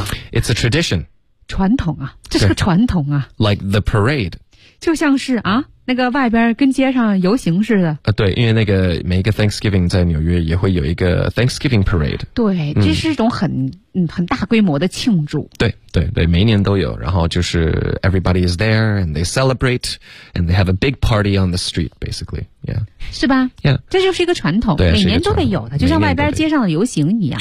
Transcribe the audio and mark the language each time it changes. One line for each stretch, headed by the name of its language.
English: It's a tradition
Chinese: 传统啊这是个传统啊
English: Like the parade
Chinese: 就像是啊那个外边跟街上游行似的对因为那个每一个 Thanksgiving 在纽约也会有一个 Thanksgiving Parade 对这是一种很大规模的庆祝对对对每一年都有然后就是
English: everybody is there and they celebrate and they have a big party on the street basically、
Chinese: 是吧、
English: yeah.
Chinese: 这就是一个传统对每年都得有的就像外边街上的游行一样